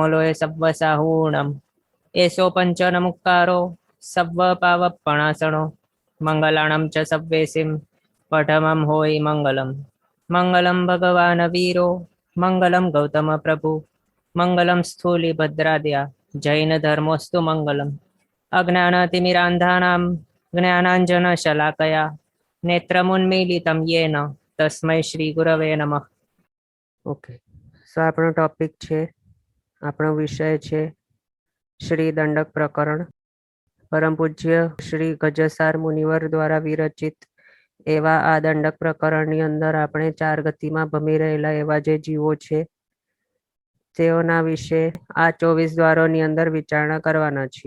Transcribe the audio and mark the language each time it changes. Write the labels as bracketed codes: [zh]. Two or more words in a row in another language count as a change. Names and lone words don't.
[sa] लोय सव्वसाहूणम् एषो पञ्चनमुक्कारो सव्वपावपणासनो मङ्गलाणं च सव्वेसिं पठमं होयि मङ्गलम् मङ्गलं भगवान् वीरो मङ्गलं गौतमप्रभु मङ्गलं स्थूलिभद्राद्या जैनधर्मोऽस्तु मङ्गलम् अज्ञानतिमिरान्धानां ज्ञानाञ्जनशलाकया नेत्रमुन्मीलितं येन तस्मै श्रीगुरवे नमः। [en] OK, so [gu] આપણો ટોપિક છે, આપણો વિષય છે શ્રી દંડક પ્રકરણ. પરમ પૂજ્ય શ્રી ગજસાર મુનિવર દ્વારા વિરચિત એવા આ દંડક પ્રકરણની અંદર આપણે 4 ગતિમાં ભમી રહેલા એવા જે જીવો છે તેઓના વિશે આ 24 દ્વારોની અંદર વિચારણા કરવાના છીએ.